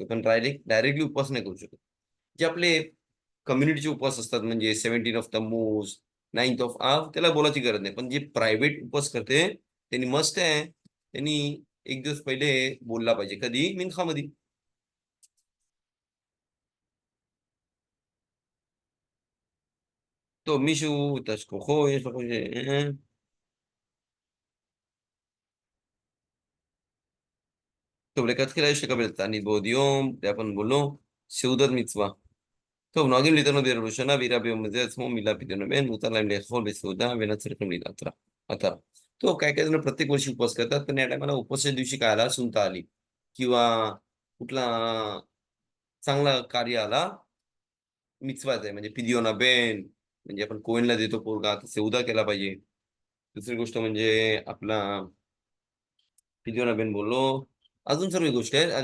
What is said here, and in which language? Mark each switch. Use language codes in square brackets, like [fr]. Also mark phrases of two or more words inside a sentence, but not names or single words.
[mr] पण डायरेक्टली उपवास नाही करू शकत. जे आपले कम्युनिटीचे उपवास असतात, म्हणजे 17 ऑफ तम्मूज, 9th ऑफ आव, त्याला बोलायची गरज नाही. पण जे प्रायव्हेट उपवास करते त्यांनी मस्ट आहे, त्यांनी एक दिवस पहिले बोलला पाहिजे. कधी, मिनखामध्ये. तो मिशू [he] תשכחו, יש לכם טוב, לכתחילה יש לקבל תענית בעוד יום, זה [mr] आपण बोललो, [he] סעודת מצווה. טוב, נוהגים להתענות בערב ראשונה, ויראה ביום הזה עצמו מילה פדיון הבן, מותר להם לאכול בסעודה ואינם צריכים להתעטרה. [mr] आता तो काय काय जण प्रत्येक वर्षी उपवास करतात, पण या टायमाला उपवासाच्या दिवशी काय आला, सुनता आली किंवा कुठला चांगला कार्य आला, मिtzवाच आहे, म्हणजे [he] פדיון הבן, [mr] म्हणजे आपण कोहेनला देतो पोरगा, तर सेवदा केला पाहिजे. दुसरी गोष्ट म्हणजे आपला [he] פדיון הבן [mr] बोललो, अजून सर्व गोष्टी आहेत.